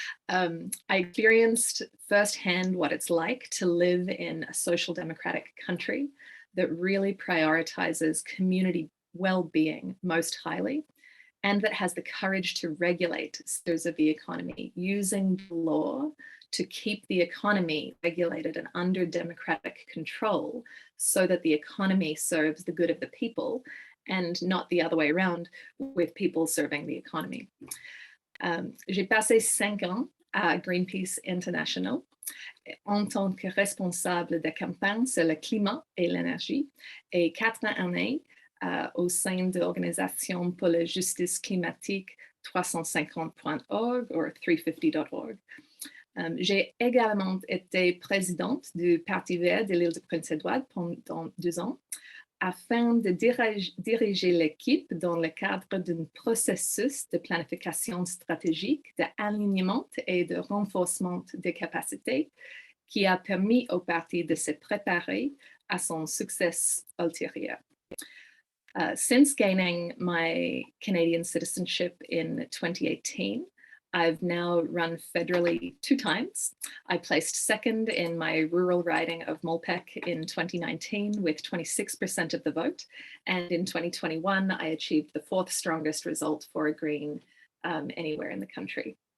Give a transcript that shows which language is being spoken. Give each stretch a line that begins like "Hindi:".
English: I experienced firsthand what it's like to live in a social democratic country that really prioritizes community well-being most highly, and that has the courage to regulate sectors of the economy using the law to keep the economy regulated and under democratic control so that the economy serves the good of the people and not the other way around, with people serving the economy.
French: J'ai passé 5 ans à Greenpeace International en tant que responsable de campagne sur le climat et l'énergie, et 4 années au sein de l'Organisation pour la justice climatique 350.org ou 350.org. J'ai également été présidente du Parti Vert de l'île de Prince-Édouard pendant 2 ans, afin de diriger l'équipe dans le cadre d'un processus de planification stratégique, d'alignement et de renforcement des capacités qui a permis au parti de se préparer à son succès ultérieur.
English: Since gaining my Canadian citizenship in 2018, I've now run federally 2 times. I placed 2nd in my rural riding of Molpec in 2019 with 26% of the vote. And in 2021, I achieved the 4th strongest result for a Green anywhere in the country.